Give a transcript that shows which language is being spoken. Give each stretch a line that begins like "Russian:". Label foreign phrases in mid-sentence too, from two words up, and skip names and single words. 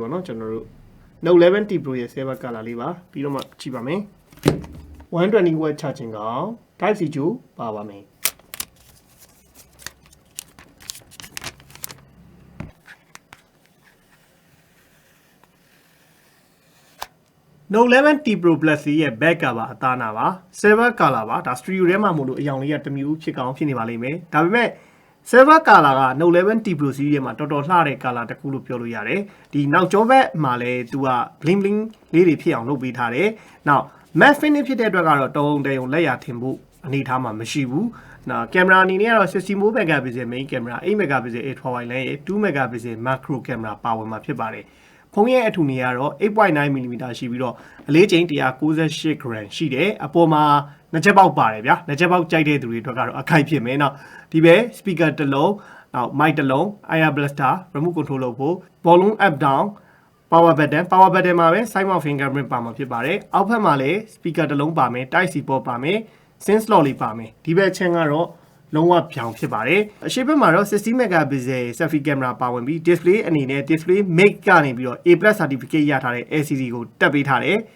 Burmese: ပေါ့နော်ကျွန်တော်တို့ Note 11T Pro ရဲ့
English: silver color
Burmese: လေးပါပြီးတော့မှကြည့်ပါမယ်
English: 120W charging
Burmese: ကောင်
English: Type C
Burmese: ကျိုးပါပါမယ်Note 11T Pro Plus ရဲ့
English: back cover
Burmese: အသားနာပါ
English: silver color
Burmese: ပါဒါ stereo ထဲမှာမို့လို့အရောင်လေးကတစ်မျိုးဖြစ်ကောင်းဖြစ်နေပါလိမ့်မယ်ဒါပေမဲ့
English: silver color
Burmese: က Note 11T Pro series ထဲမှာတော်တော်လှတဲ့ color တစ်ခုလို့ပြောလို့ရတယ်ဒီနောက်ကျောဘက်မှာလည်းသူက
English: bling bling
Burmese: လေးတွေဖြစ်အောင်လုပ်ပေးထား တယ်နောက်
English: matte finish
Burmese: ဖြစ်တဲ့အတွက်ကတော့တုံးလက်ရထင်ဖို့အနေထားမှာမရှိဘူးနော်ကင်မရာအနေနဲ့ကတော့
English: 64 megapixel main camera 8 megapixel ultra wide lens 2 megapixel macro camera
Burmese: ပါဝင်မှာဖြစ်ပါတယ်ဖုန်းရဲ့အထူနေကတော့ 8.9mm ရှိပြီးတော့အလေးချိန် 198g ရှိတယ်အပေါ်မှာနှစ်ချက်ပေါက်ပါတယ် ဗျာနှစ်ချက်ပေါက်ကြိုက်တဲ့သူတွေအတွက်ကတော့အခိုက်ဖြစ်မယ်နော်ဒီပဲ speaker တစ်လုံးနောက် mic တစ်လုံး
English: IR blaster remote control
Burmese: လုပ်ဖို့
English: volume up down power button
Burmese: မှာပဲ
English: side mount fingerprint
Burmese: ပါမှာဖြစ်ပါတယ်အောက်ဖက်မှာလည်း speaker တစ်လုံးပါမယ်
English: Type C port
Burmese: ပါမယ်
English: SIM slot
Burmese: လေးပါမယ်ဒီဘက်ချင်းကတော့လုံးဝပြောင်းဖြစ်ပါတယ်အရှိဘက်မှာတော့
English: 60 megapixel selfie camera
Burmese: ပါဝင်ပြီး display အနေနဲ့
English: display make
Burmese: ကနေပြီးတော့
English: A+ certificate
Burmese: ရထားတဲ့ LCD ကိုတက်ပေးထားတယ်